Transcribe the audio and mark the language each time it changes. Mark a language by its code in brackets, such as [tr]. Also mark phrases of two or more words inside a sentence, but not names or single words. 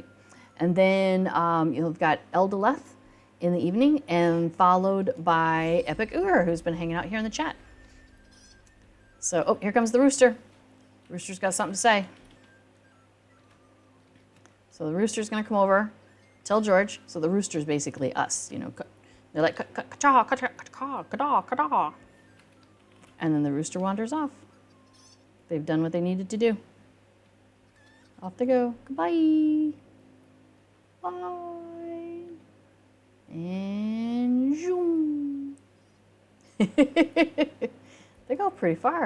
[en] And then you've got Eldaleth in the evening, and followed by Epic Ur, who's been hanging out here in the chat. So, here comes the rooster. The rooster's got something to say. So the rooster's gonna come over, tell George. So the rooster's basically us, They're like, ka-cha, ka-cha, ka-cha, ka-da, ka-da. And then the rooster wanders off. They've done what they needed to do. Off they go. Goodbye. Bye. And zoom. They go pretty far.